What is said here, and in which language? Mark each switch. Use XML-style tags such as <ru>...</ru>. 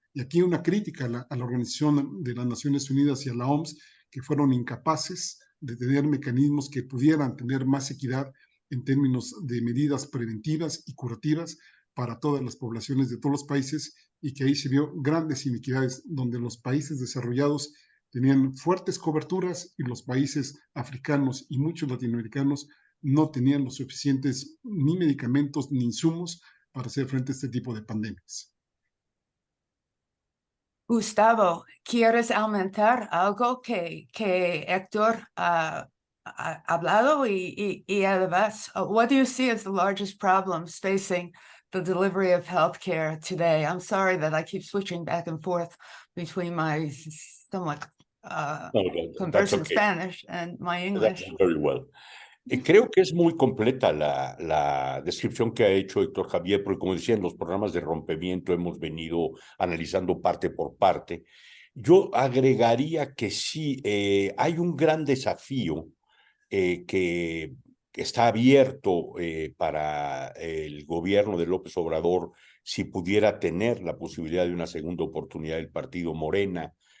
<es>Y aquí una crítica a la Organización de las Naciones Unidas y a la OMS, que fueron incapaces de tener mecanismos que pudieran tener más equidad en términos de medidas preventivas y curativas para todas las poblaciones de todos los países, y que ahí se vio grandes inequidades donde los países desarrollados tenían fuertes coberturas y los países africanos y muchos latinoamericanos no tenían los suficientes ni medicamentos ni insumos para hacer frente a este tipo de pandemias. Gustavo, ¿quieres aumentar algo que Héctor ha hablado? Y además,</es> <en>what do you see as the largest problems facing the delivery of healthcare today? I'm sorry that I keep switching back and forth between my somewhat conversant Spanish and my English. Very well.</en> <es>Creo que es muy completa la descripción que ha hecho Héctor Javier, porque como decía, en los programas de rompimiento hemos venido analizando parte por parte. Yo agregaría que sí, hay un gran desafío que está abierto para el gobierno de López Obrador, si pudiera tener la posibilidad de una segunda oportunidad del partido Morena</es>